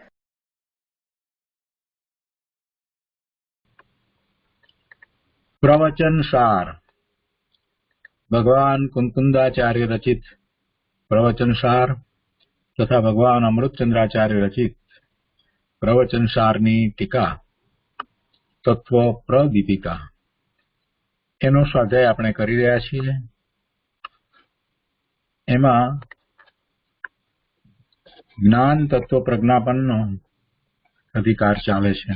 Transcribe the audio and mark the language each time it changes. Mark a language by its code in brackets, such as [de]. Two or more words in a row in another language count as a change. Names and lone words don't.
[gu] પ્રવચન સાર ભગવાન કુંકુંદાચાર્ય રચિત પ્રવચન સાર તથા ભગવાન અમૃતચંદ્રાચાર્ય રચિત પ્રવચન साરની ટીકા તત્વ પ્રદીપિકા એનો સ્વાધ્યાય આપણે કરી રહ્યા છીએ। એમાં જ્ઞાન તત્વ પ્રજ્ઞાપનનો અધિકાર ચાલે છે।